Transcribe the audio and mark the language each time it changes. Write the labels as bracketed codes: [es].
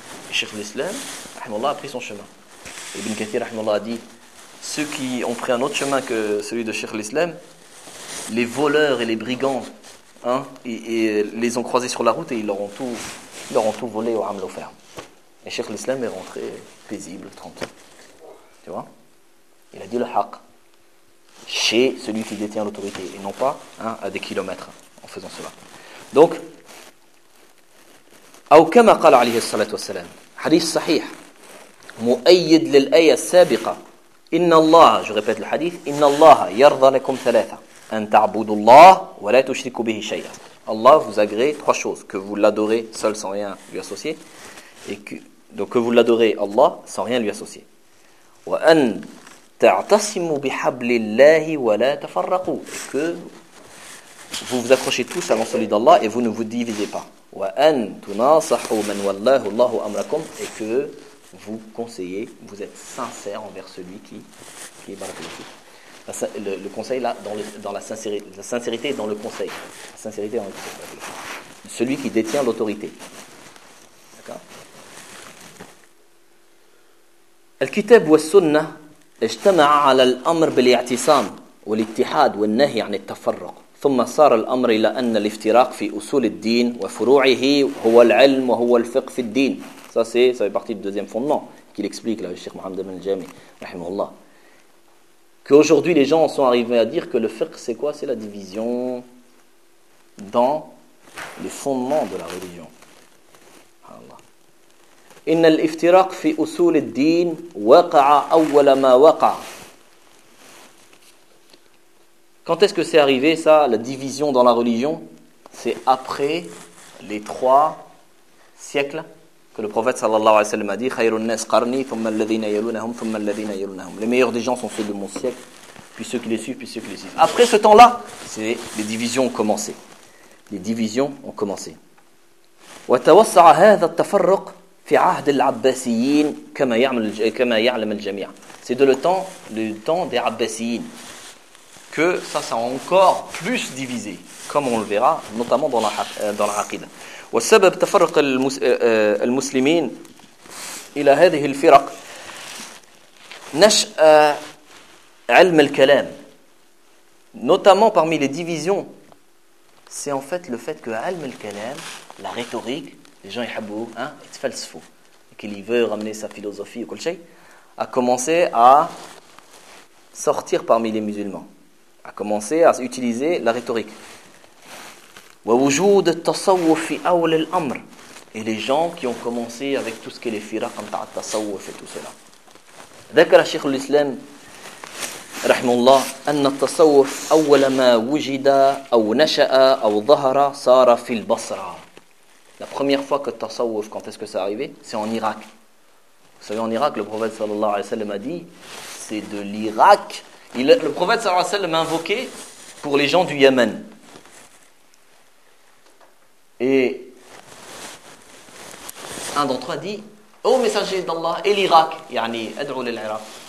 [fr] Et Cheikh l'Islam, rahimallah, a pris son chemin. Ibn Kathir, rahimallah, a dit, ceux qui ont pris un autre chemin que celui de Cheikh l'Islam, les voleurs et les brigands, hein, et les ont croisés sur la route et ils leur ont tout volé au hamle offert. Et Cheikh l'Islam est rentré paisible, tranquille. Tu vois? Il a dit le haq. Chez celui qui détient l'autorité et non pas hein, à des kilomètres en faisant cela. [ar] Donc, أو كما قال عليه الصلاة والسلام, حديث صحيح مؤيد للآية السابقة إن الله, [fr] je répète le hadith, [ar] إن الله يرضى لكم ثلاثة أن تعبدوا الله ولا تشركوا به شيئا. [fr] Allah vous agrée trois choses, que vous l'adorez seul sans rien lui associer, et que vous l'adorez Allah sans rien lui associer. [ar] وأن تَعْتَصِمُوا بِحَبْلِ اللَّهِ وَلَا تَفَرَّقُوا, [fr] que vous vous accrochez tous à l'ensoleil d'Allah et vous ne vous divisez pas. [ar] وَأَن تُنَاصَحُوا مَنْ وَلَّهُ اللَّهُ أَمْرَكُمْ, [fr] et que vous conseillez, vous êtes sincère envers celui qui est barakallahu. Le conseil là, dans la sincérité dans le conseil. La sincérité dans le conseil. Celui qui détient l'autorité. D'accord. [ar] الكتاب والسنة اجتمع على الأمر بالاعتصام والاتحاد والنهي عن التفرق ثم صار الأمر إلى أن الافتراق في أصول الدين وفروعه هو العلم وهو الفقه في الدين. [fr] Ça c'est, ça fait partie du deuxième fondement qu'il explique là, le Cheikh Mohammed Ibn Jami, rahimahullah. Qu'aujourd'hui les gens sont arrivés à dire que le fiqh c'est quoi? C'est la division dans les fondements de la religion. [ar] إن الافتراق في أصول الدين وقع أول ما وقع. [fr] Quand est-ce que c'est arrivé ça, la division dans la religion? C'est après les trois siècles que le prophète sallallahu alayhi wa sallam a dit [ar] خير الناس قرني ثم الذين يلونهم [fr] ثم الذين يلونهم. Les meilleurs des gens sont ceux de mon siècle, puis ceux qui les suivent, puis ceux qui les suivent. Après ce temps-là, c'est les divisions ont commencé. [ar] وتوسع هذا التفرق في عهد العباسيين كما يعمل كما يعلم الجميع. [fr] C'est de le temps des Abbasides que ça a encore plus divisé, comme on le verra notamment dans la aqida. [ar] والسبب تفرق المسلمين الى هذه الفرق نشأ علم الكلام. [fr] Notamment parmi les divisions, c'est en fait le fait que علم الكلام, la rhétorique, les gens [ar] يحبوه, [fr] hein, ils falsifient, et qu'il veut ramener sa philosophie et tout ça, a commencé à sortir parmi les musulmans, a commencé à utiliser la rhétorique. [ar] ووجود التصوف في أول الأمر, [fr] et les gens qui ont commencé avec tout ce qui est les firaq en ta'at tasawuf et tout cela. [ar] ذكر الشيخ الإسلام رحمه الله أن التصوف أول ما وجد أو نشأ أو ظهر صار في البصرة. [fr] La première fois que le tasawuf, quand est-ce que ça arrivait, c'est en Irak. Vous savez, en Irak, le prophète sallallahu alayhi wa sallam a dit, c'est de l'Irak. Le prophète sallallahu alayhi wa sallam a invoqué pour les gens du Yémen. Et un d'entre eux a dit, oh messager d'Allah, et l'Irak, yani, ad'ou l'Irak.